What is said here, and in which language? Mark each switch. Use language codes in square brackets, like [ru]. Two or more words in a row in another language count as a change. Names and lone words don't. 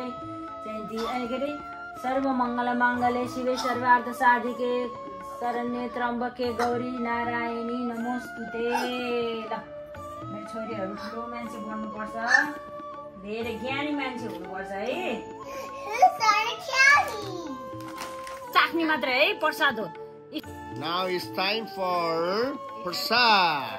[sa] जयन्ती अरे सर्व मंगल मांगल्ये शिवे सर्वार्थ साधिके शरण्ये त्र्यम्बके गौरी नारायणी नमोस्तुते। [ne] ल मेरो छोरीहरू ठुलो मान्छे बन्नुपर्छ, धेरै ज्ञानी मान्छे हुनुपर्छ है। चाख्ने मात्र है, प्रसाद हो। [en] Now it's time for prasad.